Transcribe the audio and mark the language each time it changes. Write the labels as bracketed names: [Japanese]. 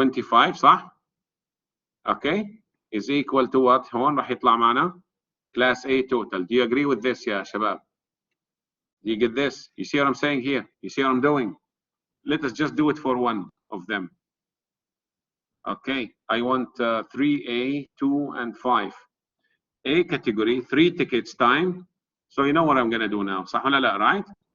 [English] 25 [Arabic] صح؟ [English] Okay, is equal to what? [Arabic] هون راح يطلع معنا [English] Class A total. Do you agree with this [Arabic] يا شباب? [English] Do you get this? You see what I'm saying here? You see what I'm doing? Let us just do it for one of them. Okay, I want 3A, 2, and 5. A category, 3 tickets time. So you know what I'm going to do now, [Arabic] صح ولا لا, [English] right?